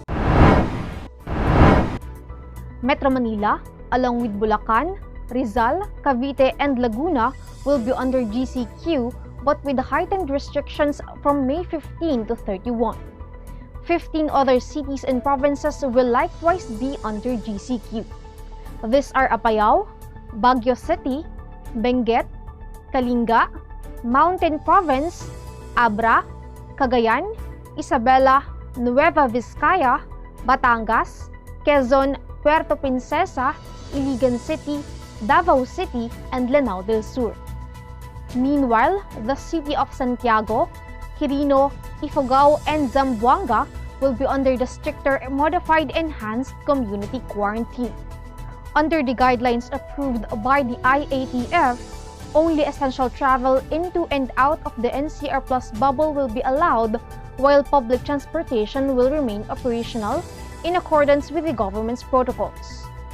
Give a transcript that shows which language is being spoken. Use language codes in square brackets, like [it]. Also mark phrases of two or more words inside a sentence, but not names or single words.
[en] Metro Manila, along with Bulacan, Rizal, Cavite, and Laguna will be under GCQ, but with heightened restrictions from May 15 to 31. 15 other cities and provinces will likewise be under GCQ. These are Apayao, Baguio City, Benguet, Kalinga, Mountain Province, Abra, Cagayan, Isabela, Nueva Vizcaya, Batangas, Quezon, Puerto Princesa, Iligan City, Davao City, and Lanao del Sur. Meanwhile, the city of Santiago, Quirino, Ifugao, and Zamboanga will be under the stricter modified enhanced community quarantine. Under the guidelines approved by the IATF, only essential travel into and out of the NCR Plus bubble will be allowed, while public transportation will remain operational in accordance with the government's protocols.